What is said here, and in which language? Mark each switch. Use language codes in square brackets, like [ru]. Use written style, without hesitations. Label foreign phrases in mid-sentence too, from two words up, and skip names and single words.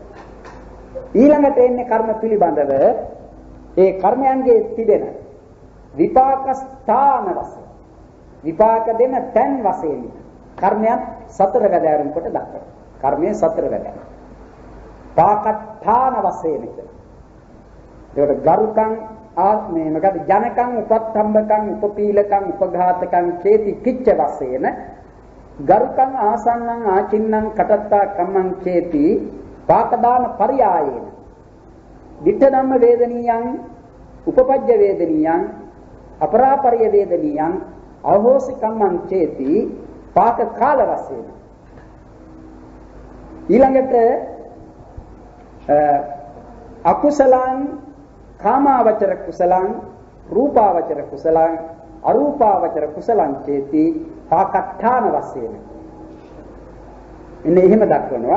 [si] ඊළඟට එන්නේ කර්ම පිළිබඳව ඒ කර්මයන්ගේ තිබෙන විපාක ස්ථාන වශයෙන් විපාක දෙන තැන් වශයෙන් කර්මයන් 4 වැඩෑරුම් කොට දක්වනවා. කර්මයේ 4 වැඩෑරුම්. [pi] පාකඨාන වශයෙන් ඒකට ගරුකං ආත්මේ මොකද ජනකං උපත්තම්බකං උපපීලකං උපඝාතකං චේති කිච්ච වශයෙන් ගරුකං ආසන්නං ආචින්නං කටත්තා කම්මං චේති පාකදාන පරියායේන ditta ධම්ම වේදනීයං උපපජ්ජ වේදනීයං අපරාපරිය වේදනීයං අවහෝසි කම්මං චේති පාක කාල වශයෙන් ඊළඟට අකුසලං කාමාවචර කුසලං රූපාවචර කුසලං අරූපාවචර කුසලං චේති පාකඨාන [si] වශයෙන් එන්නේ එහෙම දක්වනවා.